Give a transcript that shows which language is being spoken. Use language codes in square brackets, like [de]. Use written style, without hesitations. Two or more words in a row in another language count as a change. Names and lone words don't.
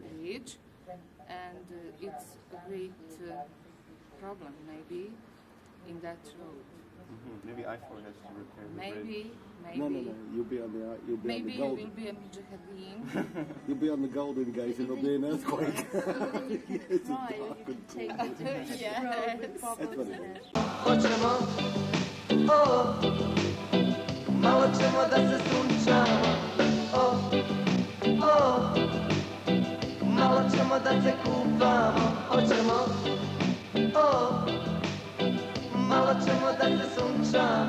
[en] Bridge, and it's a great problem maybe in that road. Maybe I-4 has to repair the bridge. Maybe. No. You'll be on the Maybe you golden. will be a mujahideen. You'll be on the Golden Gate and there'll be an earthquake. It's Right, you dark can and take cold. the road with problems in it. [bs] Hoćemo, malo ćemo da se sunčamo, malo ćemo da se kupamo, hoćemo, malo ćemo da se sunčamo.